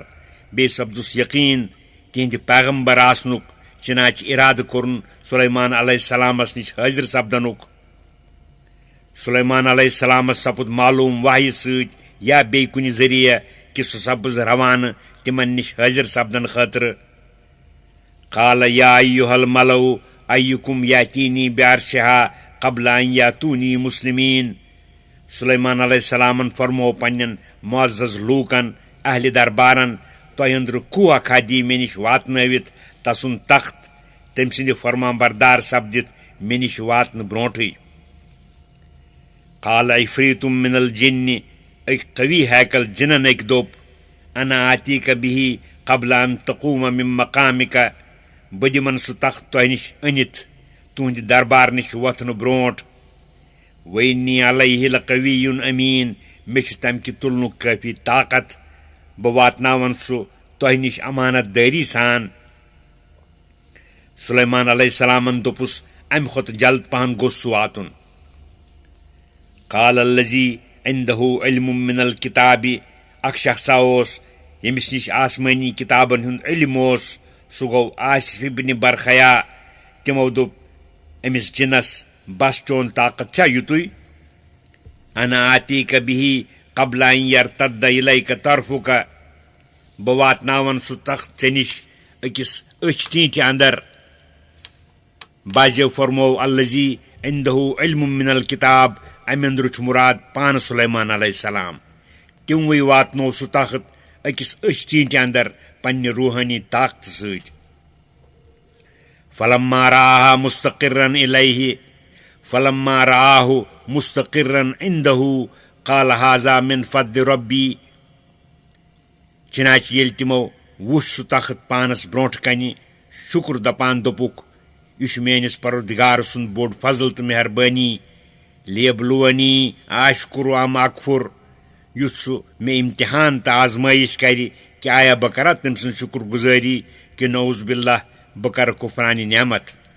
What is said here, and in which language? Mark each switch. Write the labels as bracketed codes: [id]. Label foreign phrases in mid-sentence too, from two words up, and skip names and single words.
[ks] بیٚیہِ سپدُس یقیٖن تِہنٛدِ پیغمبر آسنُک چنانچہِ ارادٕ کوٚرُن سلیمان علیہ السلامس نِش حٲضِر سپدنُک. سلیمان [ar] علیہ السلامس [ks] سپُد معلوٗم وحیہِ سۭتۍ یا بیٚیہِ کُنہِ ذٔریعہٕ سُہ سبز روانہٕ تِمن نِش حٲضِر سپدن خٲطرٕ. [ar] قال یا ایُّہا الملؤ ایُّکم یاتینی بعرشہا قبل ان یاتونی مسلمین. [ks] سلیمان [ar] علیہ السلامن [ks] فرموو پننٮ۪ن معزز لوٗکن اہلِ دربارن، تۄہہِ أنٛدرٕ کُو اکھا دی مےٚ نِش واتنٲوِتھ تسُنٛد تخت تٔمۍ سٕنٛدِ فرمان بردار سپدِتھ مےٚ نِش واتنہٕ برونٛٹھٕے. [ar] قال عفریتم من الجن، [ks] أکۍ قوی ہیکل جِنن أکۍ دوٚپ، [ar] انا آتیٖکا بِہی قبل ان تقوٗم من مقامِکا، [ks] بہٕ دِمن سُہ تخت تۄہہِ نِش أنِتھ تُہنٛدِ دربار نِش وۄتھنہٕ برونٛٹھ. [ar] وإنی علیہ لقوی أمیٖن، [ks] مےٚ چھُ تمہِ کہِ تُلنُک کٲفی طاقت، بہٕ واتناون سُہ تۄہہِ نِش امانت دٲری سان. سلیمان [ar] علیہ السلامن [ks] دوٚپُس امہِ کھۄتہٕ جلد پہن گوٚژھ سُہ واتُن. [ar] قال الذی عندہ علم من الکتاب، [ks] اکھ شخصا اوس ییٚمِس نِش آسمٲنی کتابن ہُنٛد علم اوس، سُہ گوٚو آصف ابن برخیا. تِمو دوٚپ أمِس جِنس بس چون طاقت چھا یُتُے؟ [ar] انا آتیٖکا بِہی قبل ان یرتد الیکا طرفکا، [ks] بہٕ واتناون سُہ تخت ژےٚ نِش أکِس أچھ ٹیٖنٛٹہِ اندر. باجو فرموو [ar] الذی عندہ علم من الکتاب، [ks] امہِ اندرٕ چھُ مُراد پانہٕ سلیمان [ar] علیہ السلام. [ks] تِموٕے واتنوو سُہ تخت أکِس أچھ ٹیٖنٛٹہِ اندر پننہِ روحٲنی طاقتہٕ سۭتۍ. [ar] فلما رآها مستقرا الیہ، فلما رآہ مستقرا عندہ قال ھذا من فضل ربی. [ks] چنانچہ ییٚلہِ تِمو وُچھ سُہ تخت پانس برونٛٹھ کنہِ، شُکر دپان دوٚپُکھ یہِ چھُ میٲنِس پروردگار سُنٛد بوٚڑ فضل تہٕ مہربٲنی. [ar] لیبلونی آشکر ام اکفر، [ks] یُتھ سُہ مےٚ امتحان تہٕ آزمٲیش کرِ کہِ آیا بہٕ کرا تٔمۍ سٕنٛز شُکر گُزٲری کہِ [ar] نعوذ باللہ [ks] بہٕ کرٕ کُفرانہِ نعمت.